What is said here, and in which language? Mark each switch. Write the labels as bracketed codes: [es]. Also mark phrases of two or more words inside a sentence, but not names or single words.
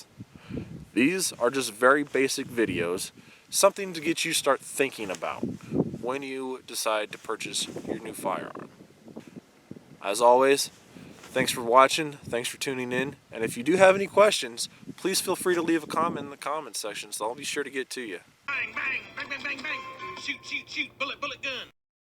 [en] These are just very basic videos, something to get you start thinking about when you decide to purchase your new firearm. As always, thanks for watching, thanks for tuning in, and if you do have any questions, please feel free to leave a comment in the comment section, so I'll be sure to get to you. Bang, bang, bang, bang, bang, bang. Shoot, shoot, shoot, bullet, bullet gun.